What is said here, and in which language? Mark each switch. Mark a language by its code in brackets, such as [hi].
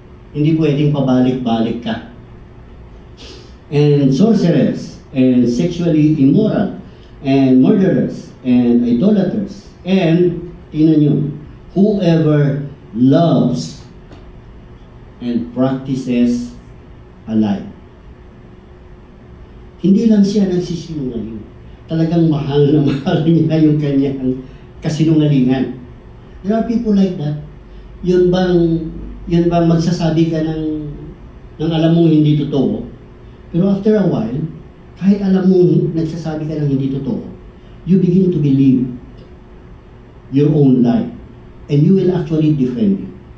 [tl] Hindi pwedeng pabalik-balik ka. [en] And sorcerers, and sexually immoral, and murderers, and idolaters, and, [tl] tingnan nyo, [en] whoever loves and practices a lie. [tl] Hindi lang siya nagsisinungaling. Talagang mahal na mahal niya yung kanyang kasinungalingan. [en] There are people like that. [tl] Yun bang magsasabi ka ng alam mong hindi totoo, pero [en] after a while, [tl] kahit alam mong nagsasabi ka ng hindi totoo, [en] you begin to believe your own lie, and you will actually defend it.